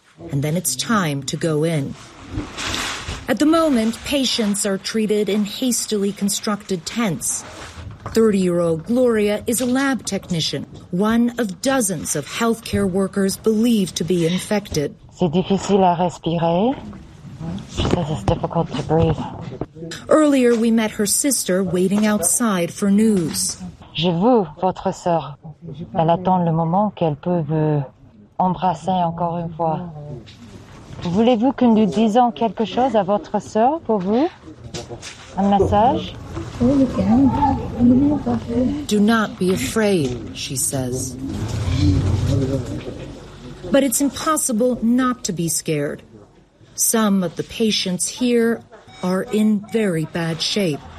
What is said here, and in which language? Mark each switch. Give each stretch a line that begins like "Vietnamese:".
English: And then it's time to go in. At the moment, patients are treated in hastily constructed tents. 30-year-old Gloria is a lab technician, one of dozens of healthcare workers believed to be infected.
French: C'est difficile à respirer.
English: She says it's difficult to breathe. Earlier, we met her sister waiting outside for news.
French: Je vous, votre sœur. Elle attend le moment qu'elle peut vous embrasser encore une fois. Voulez-vous que nous disions quelque chose à votre sœur pour vous? Un message?
English: Do not be afraid, she says. But it's impossible not to be scared. Some of the patients here are in very bad shape.